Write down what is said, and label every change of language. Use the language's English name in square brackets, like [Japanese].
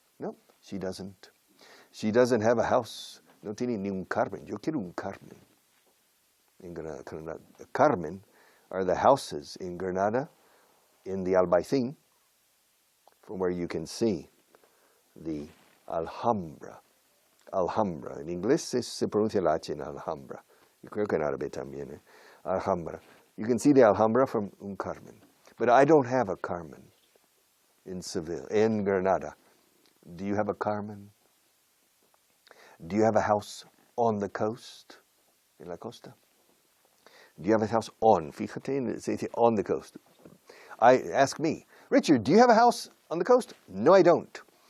[English] No, she doesn't. She doesn't have a house. [Spanish] No tiene ni un Carmen. Yo quiero un Carmen. [English] In Granada. Carmen are the houses in Granada, in the Albaicín, from where you can see the Alhambra. Alhambra. [Spanish] En inglés se pronuncia la H en Alhambra. Yo creo que en árabe también. [English] Alhambra. You can see the Alhambra from un Carmen. But I don't have a Carmen in Seville, in Granada. Do you have a Carmen? Do you have a house on the coast? [Spanish] En la costa? [English] Do you have a house on? [Spanish] Fíjate, se dice [English] on the coast. Ask me, Richard, do you have a house on the coast? No, I don't.